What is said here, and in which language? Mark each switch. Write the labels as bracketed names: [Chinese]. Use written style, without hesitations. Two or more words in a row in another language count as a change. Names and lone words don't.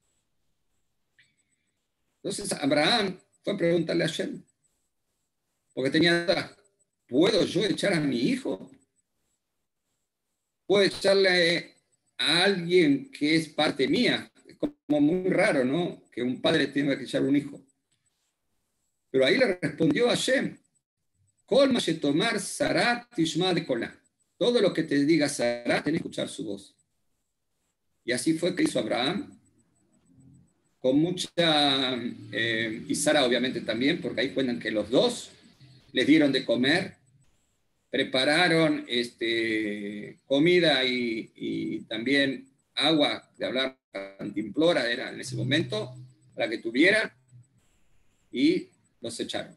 [Spanish] Entonces Abraham fue a preguntarle a Hashem, porque tenía duda: ¿puedo yo echar a mi hijo? ¿Puedo echarle a alguien que es parte mía? Es como muy raro, ¿no? Que un padre tenga que echar un hijo. Pero ahí le respondió a Hashem: [Hebrew] כל מה שתאמר שרה תשמע בקולה. [Spanish] Todo lo que te diga Sará, tenés que escuchar su voz. Y así fue que hizo Abraham, con mucha, y Sara obviamente también, porque ahí cuentan que los dos les dieron de comer, prepararon comida y también agua, de hablar cantimplora era en ese momento, para que tuviera, y los echaron.